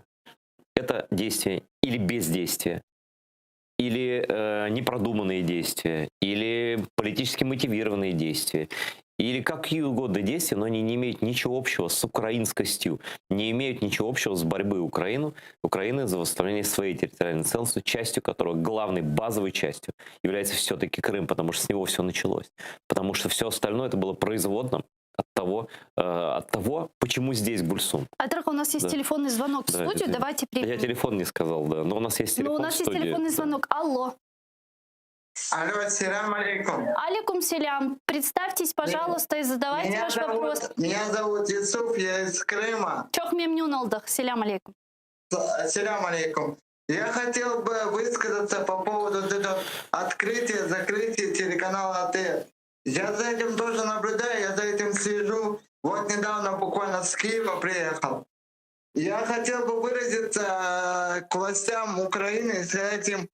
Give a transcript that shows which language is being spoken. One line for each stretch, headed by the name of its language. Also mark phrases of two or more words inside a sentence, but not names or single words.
Russian: Это действие или бездействие, или непродуманные действия, или политически мотивированные действия, или какие угодно действия, но они не имеют ничего общего с украинскостью, не имеют ничего общего с борьбой Украины за восстановление своей территориальной целостности, частью которого, главной базовой частью, является все-таки Крым, потому что с него все началось. Потому что все остальное это было производным от того, почему здесь Гульсум. Айдарга, у нас есть телефонный звонок в студию, давайте примем. Я телефон не сказал, да, но у нас есть телефон. Но у нас есть телефонный звонок. Алло. Алло,
Arabic: السلام عليكم. عليكم السلام.
Russian: Представьтесь, пожалуйста, и задавайте ваш вопрос. Меня зовут Юсуф, я из Крыма.
Crimean Tatar: Чох мемнюн алдах.
Arabic: سلام عليكم. السلام عليكم.
Russian: Я хотел бы высказаться по поводу этого открытия, закрытия телеканала АТР. Я за этим тоже наблюдаю, я за этим слежу. Вот недавно буквально с Киева приехал. Я хотел бы выразиться к властям Украины с этим.